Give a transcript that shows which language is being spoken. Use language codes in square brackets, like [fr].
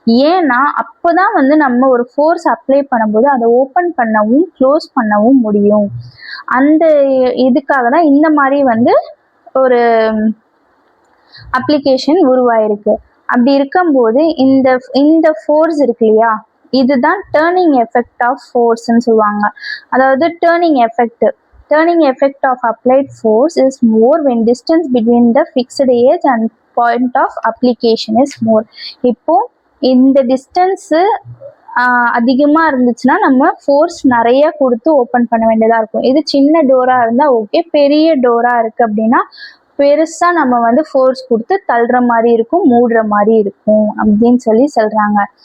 [ta] ஏன்னா அப்போதான் வந்து நம்ம ஒரு ஃபோர்ஸ் அப்ளை பண்ணும்போது அதை ஓப்பன் பண்ணவும் க்ளோஸ் பண்ணவும் முடியும். அந்த இதுக்காக தான் இந்த மாதிரி வந்து ஒரு அப்ளிகேஷன் உருவாயிருக்கு. அப்படி இருக்கும்போது இந்த ஃபோர்ஸ் இருக்கு இல்லையா, இதுதான் டேர்னிங் எஃபெக்ட் ஆஃப் ஃபோர்ஸ்ன்னு சொல்லுவாங்க. அதாவது [en] Turning effect of applied force is more when distance between the fixed edge and point of application is more. [ta] இப்போ இந்த டிஸ்டன்ஸு அதிகமாக இருந்துச்சுன்னா நம்ம ஃபோர்ஸ் நிறைய கொடுத்து ஓப்பன் பண்ண வேண்டியதாக இருக்கும். இது சின்ன டோராக இருந்தால் ஓகே, பெரிய டோராக இருக்குது அப்படின்னா பெருசாக நம்ம வந்து ஃபோர்ஸ் கொடுத்து தள்ளுற மாதிரி இருக்கும், மூடுற மாதிரி இருக்கும் அப்படின்னு சொல்கிறாங்க.